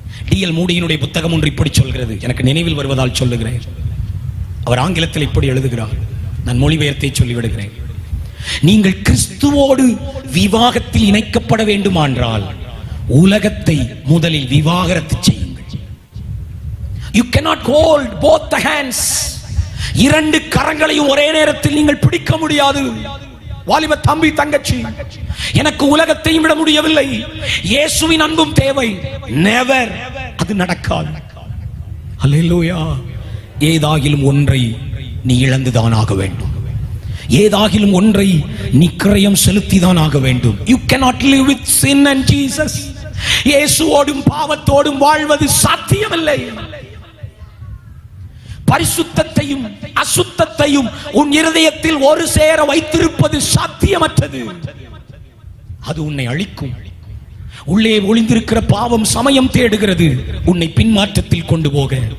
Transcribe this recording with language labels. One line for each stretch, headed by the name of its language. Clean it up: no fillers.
Tamil: TL மூடியினுடைய புத்தகம் ஒன்று இப்படி சொல்கிறது, எனக்கு நினைவில் வருவதால் சொல்லுகிறேன். அவர் ஆங்கிலத்தில் இப்படி எழுதுகிறார், நான் மொழிபெயர்த்தை சொல்லிவிடுகிறேன். நீங்கள் கிறிஸ்துவோடு விவாகத்தில் இணைக்கப்பட வேண்டுமானால் உலகத்தை முதலில் விவாகரத்து செய்யுங்கள்.
English: You cannot hold both the hands.
Tamil: இரண்டு கரங்களையும் ஒரே நேரத்தில் நீங்கள் பிடிக்க முடியாது. வாலிப தம்பி தங்கச்சி, எனக்கு உலகத்தையும் விட முடியவில்லை, இயேசுவின் அன்பும் தேவை. நெவர், அது நடக்காது. அல்லேலூயா. ஏதாகிலும் ஒன்றை நீ இழந்துதான் ஆக வேண்டும். ஏதாகிலும் ஒன்றை நீ கிரயம் செலுத்திதான் ஆக வேண்டும்.
English: You cannot live with sin and Jesus.
Tamil: இயேசுவோடும் பாவத்தோடும் வாழ்வது சாத்தியமில்லை. பரிசுத்தத்தையும் அசுத்தத்தையும் உன் இருதயத்தில் ஒரு சேர வைத்திருப்பது சாத்தியமற்றது. அது உன்னை அழிக்கும். உள்ளே ஒளிந்திருக்கிற பாவம் சமயம் தேடுகிறது உன்னை பின்மாற்றத்தில் கொண்டு போக.